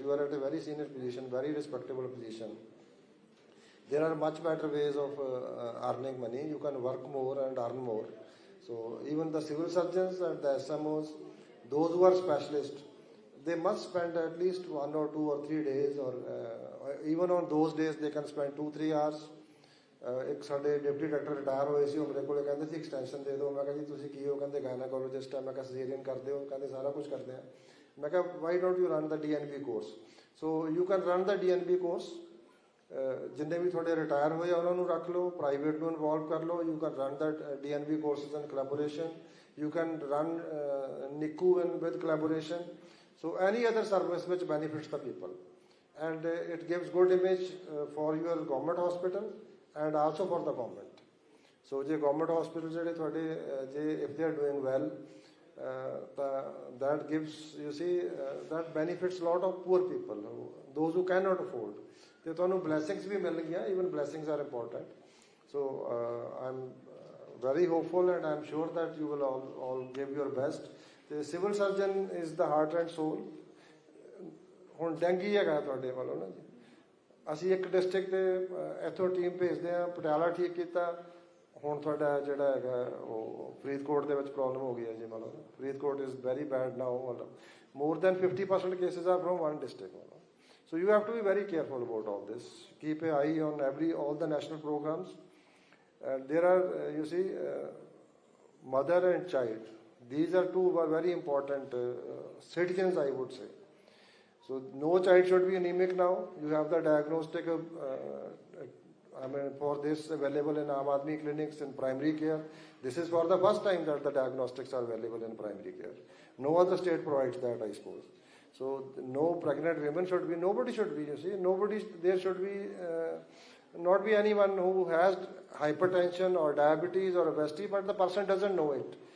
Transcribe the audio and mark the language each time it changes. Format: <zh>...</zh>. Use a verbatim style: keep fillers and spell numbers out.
<en>You are at a very senior position, very respectable position. There are much better ways of uh, uh, earning money. You can work more and earn more. So even the civil surgeons and the S M Os, those who are specialists, they must spend at least one or two or three days, or uh, even on those days they can spend two three hours.</en> <pa>ਇੱਕ ਸਾਡੇ deputy doctor retire ਹੋਏ ਸੀ, ਉਹ ਮੇਰੇ ਕੋਲ ਕਹਿੰਦੇ ਸੀ extension ਦੇ ਦਿਓ। ਮੈਂ ਕਿਹਾ ਜੀ ਤੁਸੀਂ ਕੀ ਹੋ? ਕਹਿੰਦੇ ਗਾਇਨੋਕੋਲੋਜਿਸਟ ਹੈ। ਮੈਂ ਕਿਹਾ ਸਰਜਰੀਨ ਕਰਦੇ ਹੋ? ਕਹਿੰਦੇ ਸਾਰਾ ਕੁਝ ਕਰਦੇ ਆ। ਮੈਂ ਕਿਹਾ</pa> <en>Why don't you run the D N B course? So you can run the D N B course.</en> <pa>ਜਿੰਨੇ ਵੀ ਤੁਹਾਡੇ ਰਿਟਾਇਰ ਹੋਏ ਆ ਉਹਨਾਂ ਨੂੰ ਰੱਖ ਲਓ, ਪ੍ਰਾਈਵੇਟ ਨੂੰ ਇਨਵੋਲਵ ਕਰ ਲਓ।</pa> <en>You can run the D N B courses in collaboration, you can run NICU in with collaboration, so any other service which benefits the people and it gives good image for your government hospital and also for the government. So the government hospitals</en> <pa>jehde thode je</pa> <en>if they are doing well uh, the, that gives you see uh, that benefits lot of poor people who, those who cannot afford</en> <pa>te tonu blessings bhi mil gayi.</pa> <en>Even blessings are important. So uh, i'm uh, very hopeful and I'm sure that you will all, all give your best. The civil surgeon is the heart and soul.</en> <pa>Hun dengue hega thode wallo na ji, ਅਸੀਂ ਇੱਕ district ਦੇ ਇੱਥੋਂ team ਭੇਜਦੇ ਹਾਂ, ਪਟਿਆਲਾ ਠੀਕ ਕੀਤਾ, ਹੁਣ ਤੁਹਾਡਾ ਜਿਹੜਾ ਹੈਗਾ ਉਹ ਫਰੀਦਕੋਟ ਦੇ ਵਿੱਚ ਪ੍ਰੋਬਲਮ ਹੋ ਗਈ ਹੈ ਜੀ।</pa> <en>ਮਤਲਬ Faridkot is very bad now, ਮਤਲਬ more than fifty percent cases are from one district. So you have to be very careful about all this, keep a eye on every all the national programmes and there are you see mother and child, these are two very important citizens I would say. So no child should be anemic now. You have the diagnostic of, uh, I mean, for this available in Aam Aadmi clinics in primary care. This is for the first time that the diagnostics are available in primary care. No other state provides that, I suppose. So no pregnant women should be, nobody should be, you see, nobody, there should be, uh, not be anyone who has hypertension or diabetes or obesity, but the person doesn't know it.</en>